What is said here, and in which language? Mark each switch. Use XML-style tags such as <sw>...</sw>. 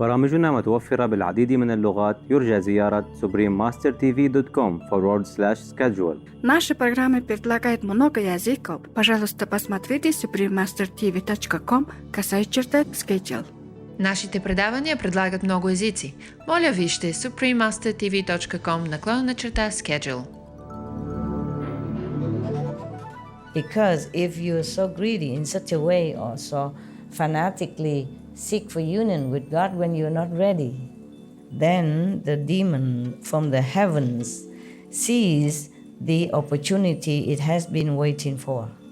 <ar>برامجنا متوفرة بالعديد من اللغات. يرجى زيارة suprememastertv.com/schedule.</ar> <ru>Наши программы предлагают много языков. Пожалуйста, посмотрите suprememastertv.com/schedule.</ru> <bg>Нашите предавания предлагат много езици. Моля вижте suprememastertv.com/schedule.</bg> <en>Because if you are so greedy in such a way or so fanatically seek for union with God when you are not ready, then the demon from the heavens sees the opportunity it has been waiting for.</en>